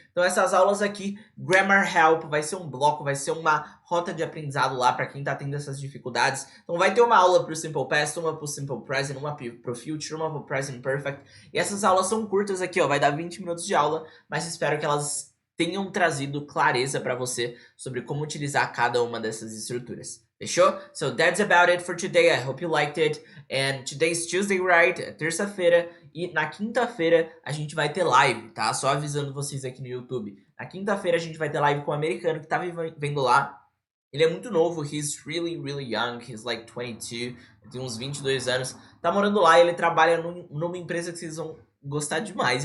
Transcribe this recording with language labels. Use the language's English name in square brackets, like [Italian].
[Portuguese] Então essas aulas aqui, Grammar Help, vai ser um bloco, vai ser uma rota de aprendizado lá para quem tá tendo essas dificuldades. Então vai ter uma aula pro Simple Past, uma pro Simple Present, uma pro Future, uma pro Present Perfect. E essas aulas são curtas aqui, ó, vai dar 20 minutos de aula, mas espero que elas tenham trazido clareza para você sobre como utilizar cada uma dessas estruturas. Fechou? [English] So that's about it for today. I hope you liked it. And today's Tuesday, right? [Portuguese] É terça-feira. E na quinta-feira a gente vai ter live, tá? Só avisando vocês aqui no YouTube. Na quinta-feira a gente vai ter live com um americano que tá vendo lá. Ele é muito novo, he's really, really young, he's like 22, tem uns 22 anos. Tá morando lá e ele trabalha numa empresa que vocês vão gostar demais.